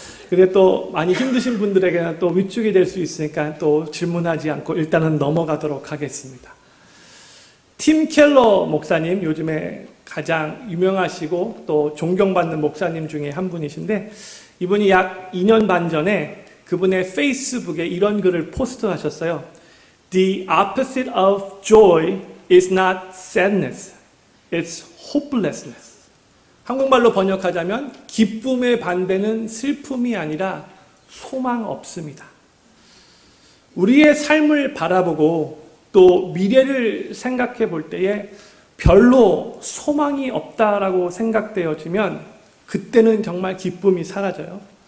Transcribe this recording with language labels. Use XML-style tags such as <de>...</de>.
<ko>그게 또 많이 힘드신 분들에게는 또 위축이 될 수 있으니까 또 질문하지 않고 일단은 넘어가도록 하겠습니다. 팀 켈러 목사님, 요즘에 가장 유명하시고 또 존경받는 목사님 중에 한 분이신데, 이분이 약 2년 반 전에 그분의 페이스북에 이런 글을 포스트하셨어요.</ko> <en>The opposite of joy is not sadness, it's hopelessness.</en> <ko>한국말로 번역하자면 기쁨의 반대는 슬픔이 아니라 소망 없습니다. 우리의 삶을 바라보고 또 미래를 생각해 볼 때에 별로 소망이 없다라고 생각되어지면 그때는 정말 기쁨이 사라져요.</ko>